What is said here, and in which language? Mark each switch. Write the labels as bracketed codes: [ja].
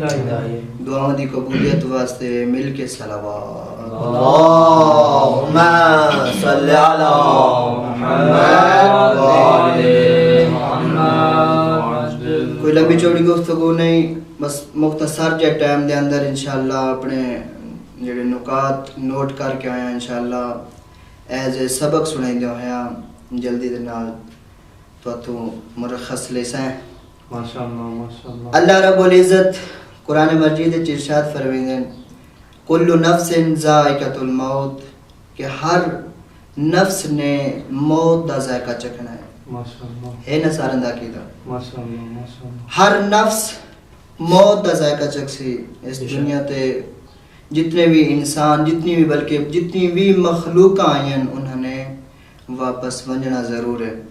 [skr] دعاؤں دی قبولیت واسطے مل کے صلوات. [ar] اللهم صل على محمد وآل محمد. [skr] کوئی لمبی چوڑی گفتگو نہیں، بس مختصر جے ٹائم دے اندر انشاءاللہ اپنے جڑے نکات نوٹ کر کے آیا انشاءاللہ ایز اے سبق سنائی دے ہویا جلدی دے نال تو مرخص لیسیں. ماشاءاللہ اللہ رب العزت قرآن مجید وچ ارشاد فرمائیں [ar] کل نفس ذائقۃ الموت، [skr] کہ ہر نفس نے موت دا ذائقہ چکھنا ہے. ماشاءاللہ ہے نا سارن دا عقیدہ، ماشاءاللہ ہر نفس موت دا ذائقہ چکسی. اس دنیا تے جتنے بھی انسان جتنی بھی مخلوق آئیں انہوں نے واپس ونجنا ضرور ہے.